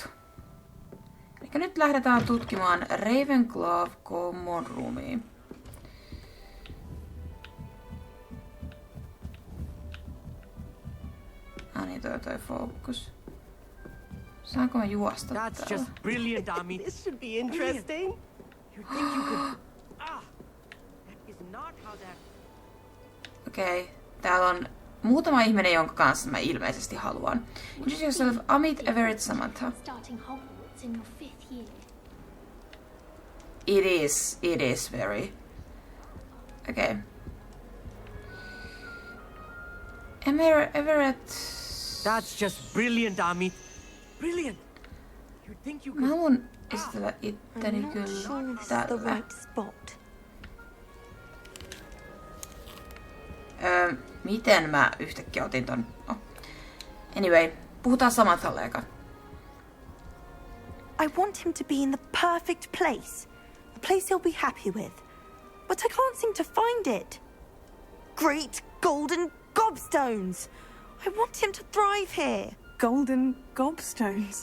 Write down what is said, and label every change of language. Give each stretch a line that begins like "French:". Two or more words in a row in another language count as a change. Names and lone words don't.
Finnish: Eli nyt lähdetään tutkimaan Ravenclaw Common Roomia. Niin toi focus. Saanko mä juosta täällä?
English: That's just brilliant, Ami. This should be interesting. You think you could... that is not how that...
Finnish: Okei, täällä on muutama ihminen, jonka kanssa mä ilmeisesti haluan.
English: Introduce yourself, Amit, Everett, Samantha. It is very. Okay. Everett. That's just brilliant, Ami. Brilliant. You think you
Finnish: Mä
English: could...
Finnish: haluan esitellä itteni kyllä tällä. Miten mä yhtäkkiä otin ton?
English: Oh.
Finnish: Anyway, puhutaan Samanthalle eka.
English: I want him to be in the perfect place. A place he'll be happy with. But I can't seem to find it. Great golden gobstones! I want him to thrive here. Golden gobstones?